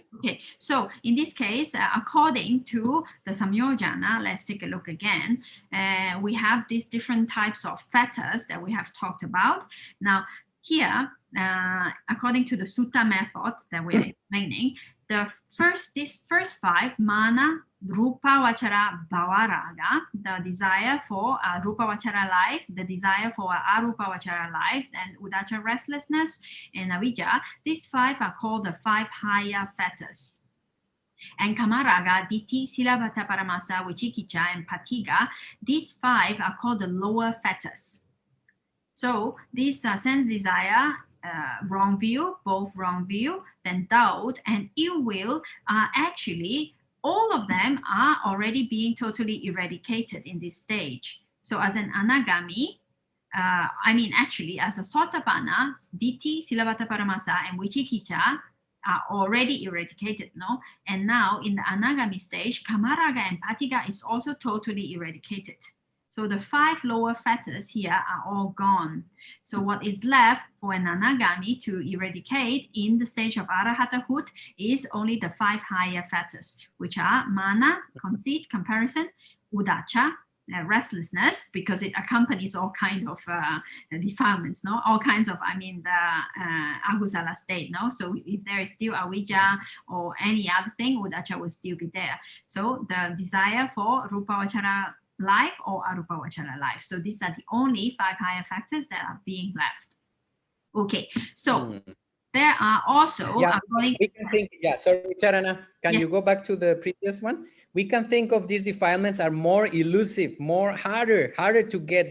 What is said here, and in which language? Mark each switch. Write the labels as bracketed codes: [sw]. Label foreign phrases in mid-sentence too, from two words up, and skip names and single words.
[en] Okay, so in this case, according to the Samyojana, let's take a look again. We have these different types of fetters that we have talked about. Now, here, according to the Sutta method that we are explaining, these first 5, [pi] mana, rupa, vachara, bhava, [en] raga, the desire for [pi] rupa vachara [en] life, the desire for [pi] arupa vachara [en] life, and udacha, restlessness, and avijja, these 5 are called the 5 higher fetters. [pi] And kamaraga, ditthi, silabhata, paramasa, vichikicha, [en] and patiga, these 5 are called the lower fetters. So these sense desire, wrong view, both wrong view, then doubt and ill will are actually, all of them are already being totally eradicated in this stage. So as an anagami, actually as a sotapanna, [pi] ditthi, silabhata, paramasa, [en] and vichikicha are already eradicated, no? And now in the anagami stage, kamaraga and patiga is also totally eradicated. So the 5 lower fetters here are all gone. So what is left for an anagami to eradicate in the stage of arahatahood is only the 5 higher fetters, which are mana, conceit, comparison, udacha, restlessness, because it accompanies all kinds of defilements, no? All kinds of, the agusala state, no? So if there is still avijja or any other thing, udacha will still be there. So the desire for [pi] rupa vachara [en] life or [pi] arupa vachara [en] life. So these are the only 5 higher factors that are being left. Okay, so there are also we can think, sorry, Charana, can you go back to the previous one? We can think of these defilements are more elusive, more harder to get.